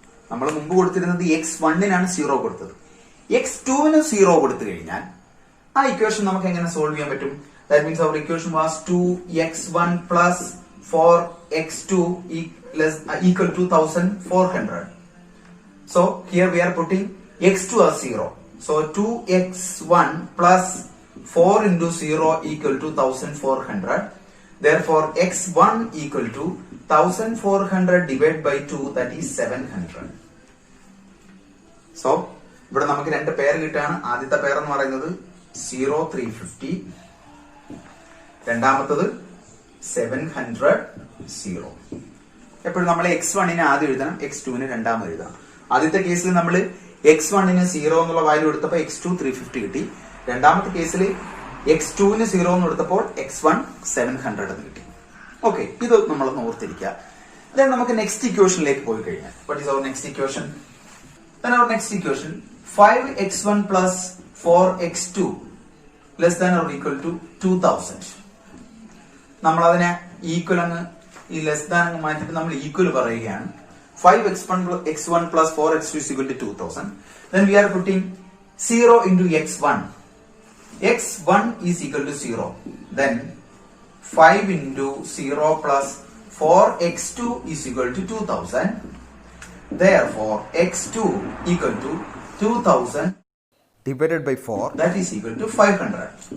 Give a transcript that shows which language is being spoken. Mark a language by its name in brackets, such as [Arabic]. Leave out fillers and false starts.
[Malayalam] നമ്മൾ മുമ്പ് കൊടുത്തിരുന്നത് x1-നാണ് 0 കൊടുത്തത്. x2-ന് 0 കൊടുത്തു കഴിഞ്ഞാൽ ആ ഇക്വേഷൻ നമുക്ക് എങ്ങനെ സോൾവ് ചെയ്യാൻ പറ്റും? [English] That means our equation was 2x1 plus 4x2 equal to 1400. So here we are putting x2 as 0. So 2x1 plus 4 into 0 equal to 1400. Therefore x1 equal to 1400 divided by 2, that is 700. [Malayalam] So ഇവിടെ നമുക്ക് രണ്ട് പേര് കിട്ടാണ്. ആദ്യത്തെ പേർ എന്ന് പറയുന്നത് 0, 350. രണ്ടാമത്തത് 700, 0. എപ്പോഴും നമ്മൾ x1-നെ ആദ്യം എഴുതണം, x2-നെ രണ്ടാമത് എഴുതണം. ആദ്യത്തെ കേസിൽ നമ്മൾ x1-ന് 0 എന്നുള്ള വാല്യൂ എടുത്തപ്പോൾ x2 350 കിട്ടി. രണ്ടാമത്തെ കേസിൽ x2-ന് 0 എന്ന് എടുത്തപ്പോൾ x1 700 എന്ന് കിട്ടി. ഓക്കെ, ഇത് നമ്മളൊന്ന് ഓർത്തിരിക്കുക. [English] then [Malayalam] നമുക്ക് നെക്സ്റ്റ് ഇക്വേഷനിലേക്ക് പോയി കഴിഞ്ഞാൽ [English] what is our next equation? then our next equation 5x1 plus 4x2 less than or equal to 2000. [Malayalam] നമ്മൾ അതിനെ ഈക്വൽ അങ്ങ് ഈ ലെസ് ദാൻ അങ്ങ് മാറ്റിട്ട് നമ്മൾ ഈക്വൽ പറയുകയാണ്. [English] 5x1 plus 4x2 is equal to 2000. Then we are putting 0 into x1. x1 is equal to 0. Then 5 into 0 plus 4x2 is equal to 2000. Therefore, x2 equal to 2000 divided by 4, that is equal to 500.